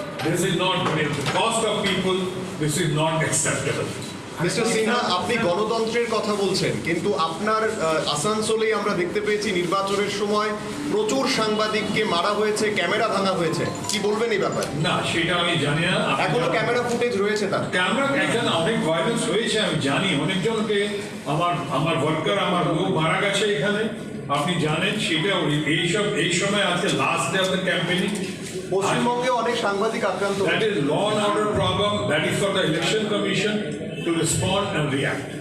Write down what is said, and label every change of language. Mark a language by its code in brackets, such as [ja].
[en] This is not the cost of people. This is not acceptable. [bn] Mister Sinha, আপনি গণতন্ত্রের কথা বলছেন, কিন্তু আপনার আসানসোলেই আমরা দেখতে পেয়েছি নির্বাচনের সময় প্রচুর সাংবাদিককে মারা হয়েছে, ক্যামেরা ভাঙা হয়েছে, কি বলবেন এই ব্যাপারে? না, সেটা আমি জানি না। এখনো ক্যামেরা ফুটেজ রয়েছে, তার ক্যামেরা এখানে অনেক ভায়োলেন্স হয়েছে, আমি জানি। অনেকজনকে আমার ওয়ার্কার, আমার লোক মারা গেছে এখানে, আপনি জানেন সেটা। এই সময় আছে [en] Last day of the campaigning. [bn] পশ্চিমবঙ্গে অনেক সাংবাদিক আক্রান্ত। [en] That is law and order problem. That is for the election commission to respond and react.